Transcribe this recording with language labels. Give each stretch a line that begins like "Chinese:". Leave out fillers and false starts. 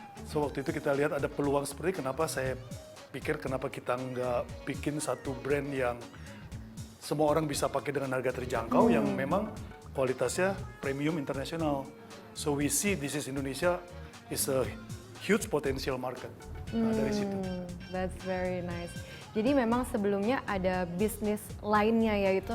Indonesian: So waktu itu kita lihat ada peluang seperti kenapa saya pikir kenapa kita nggak bikin satu brand yang semua orang bisa pakai dengan harga terjangkau yang memang kualitasnya premium internasional.
English: So we see this is Indonesia is a huge potential market.
Indonesian: Nah, dari situ.
English: That's very nice.
Indonesian: Jadi memang sebelumnya ada bisnis lainnya yaitu